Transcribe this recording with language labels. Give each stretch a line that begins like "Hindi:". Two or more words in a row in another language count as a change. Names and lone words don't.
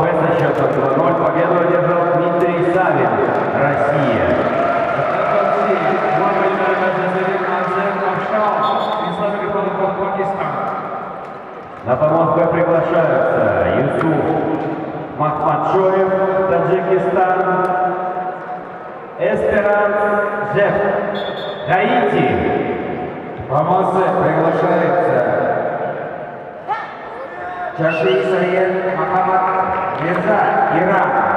Russian: со счетом 2-0 победу одержал Дмитрий Савин, Россия. На помост приглашаются Юсуф Махмадшоев, Таджикистан, Эсперанс Жеф, Гаити. Помост приглашается Чаши Саед Махамад Мирза, Иран.